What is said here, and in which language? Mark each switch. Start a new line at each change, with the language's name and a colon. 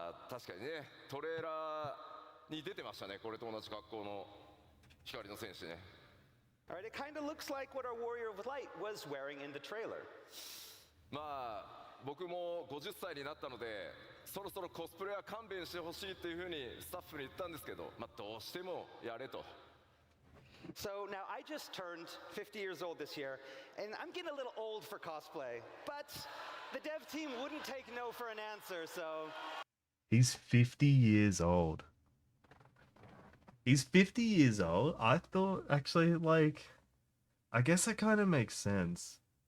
Japanese: 確かにね、トレーラーに出てましたね。これと同じ格好の光の戦士ね。
English: All right, it kind of looks like what our Warrior of Light was wearing in the trailer.
Japanese: まあ僕も50歳になったので、そろそろコスプレは勘弁してほしいっていうふうにスタッフに言ったんですけど、まあどうしてもやれと。
English: So now I just turned 50 years old this year, and I'm getting a little old for cosplay, but the dev team wouldn't take no for an answer, so... He's 50 years old. He's 50 years old? I thought, actually, like... I guess that kind of makes sense.